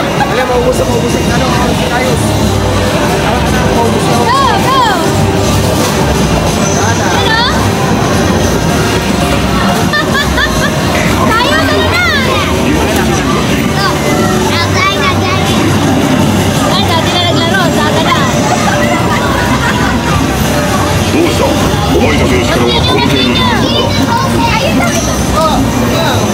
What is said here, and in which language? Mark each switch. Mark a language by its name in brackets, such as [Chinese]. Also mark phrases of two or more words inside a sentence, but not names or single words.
[Filipino] Wala, maubos na. Ano, ayos. Maubos na. Go, go. Sana. Ano? Tayo, talo na. Ay, dati na naglaro. Saga na. [Japanese] どうしたお前たちの力はこの程度だ。 [Filipino] Ayun na.